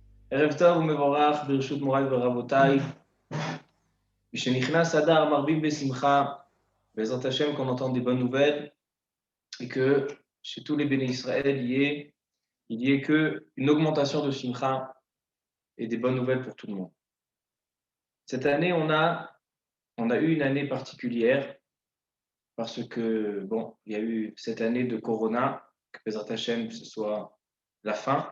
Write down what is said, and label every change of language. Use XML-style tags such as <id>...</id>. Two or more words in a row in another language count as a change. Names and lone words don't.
<he>ערב טוב ומבורך ברשות מוריי ורבותיי. משנכנס אדר מרבים בשמחה, בעזרת השם</he> <fr>qu'on entende des bonnes nouvelles et que chez tous les bénis Israël il y ait que une augmentation de simcha et des bonnes nouvelles pour tout le monde. Cette année on a eu une année particulière parce que il y a eu cette année de Corona, que</fr> <he>בעזרת השם</he> <fr>ce soit la fin.</fr>